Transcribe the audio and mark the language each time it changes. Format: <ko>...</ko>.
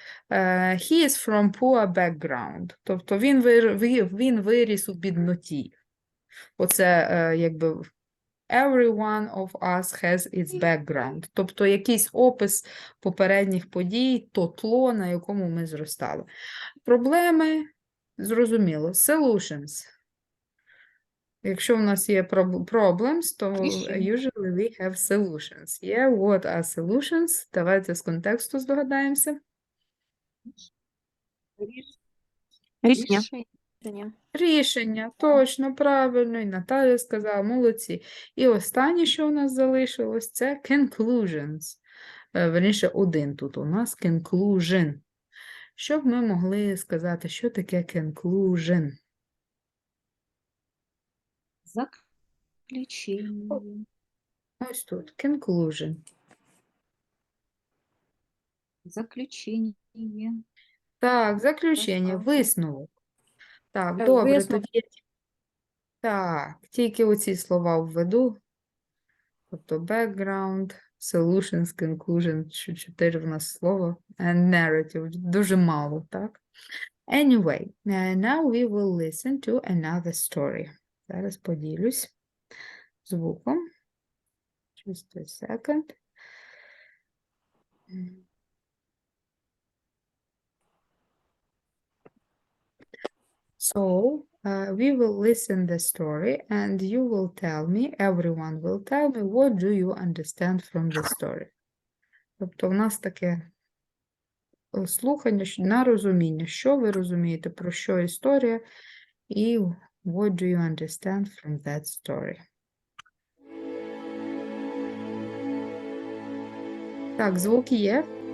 <en>He is from poor background.</en> <uk>Тобто він виріс у бідноті. Оце, якби,</uk> <en>everyone of us has its background.</en> <uk>Тобто якийсь опис попередніх подій, то тло, на якому ми зростали. Проблеми, зрозуміло, solutions. Якщо в нас є</uk> <en>problems, то usually we have solutions. Yeah, what are solutions?</en> <uk>Давайте з контексту здогадаємося. Рішення. Рішення, точно, правильно, і Наталя сказала, молодці. І останнє, що у нас залишилось, це conclusions. Верніше, один тут у нас conclusion. Що б ми могли сказати, що таке conclusion? Заключення. Ось тут, conclusion. Заключення. Так, заключення, Розказ. висновок. Так, добре, Висновок. тоді. Так, тільки оці слова введу. Тобто background, solutions, conclusion, 4 в нас слова, and narrative, дуже мало, так?</uk> <en>Anyway, now we will listen to another story.</en> <uk>Зараз поділюсь звуком.</uk> <en>Just a second. So, we will listen the story and you will tell me, everyone will tell me, what do you understand from the story?</en> <uk>Тобто в нас таке слухання на розуміння, що ви розумієте, про що історія, і</uk> <en>what do you understand from that story?</en> <uk>Так, звуки є?</uk>